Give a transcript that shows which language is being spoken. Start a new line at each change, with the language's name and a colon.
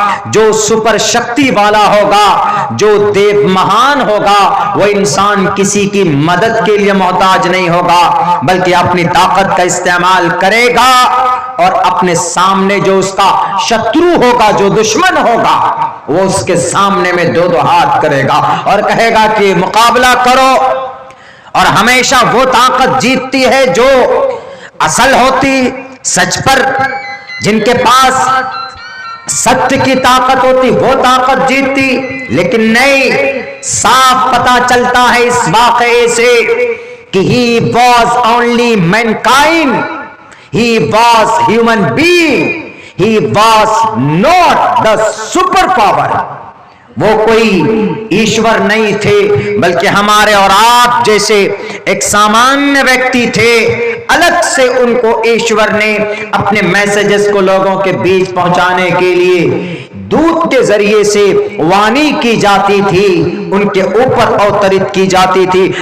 Urdu: جو سپر شکتی والا ہوگا، جو دیو مہان ہوگا، وہ انسان کسی کی مدد کے لیے محتاج نہیں ہوگا، بلکہ اپنی طاقت کا استعمال کرے گا اور اپنے سامنے جو اس کا شترو ہوگا، جو دشمن ہوگا، وہ اس کے سامنے میں دو ہاتھ کرے گا اور کہے گا کہ مقابلہ کرو. اور ہمیشہ وہ طاقت جیتتی ہے جو اصل ہوتی، سچ پر، جن کے پاس ستیہ کی طاقت ہوتی، وہ طاقت جیتتی. لیکن نہیں، صاف پتا چلتا ہے اس واقعے سے کہ
English: he was only mankind, he was human being, he was not the super power.
Urdu: وہ کوئی ایشور نہیں تھے، بلکہ ہمارے اور آپ جیسے ایک سامانیہ ویکتی تھے. الگ سے ان کو ایشور نے اپنے میسجز کو لوگوں کے بیچ پہنچانے کے لیے دودھ کے ذریعے سے وانی کی جاتی تھی، ان کے اوپر اوترت کی جاتی تھی.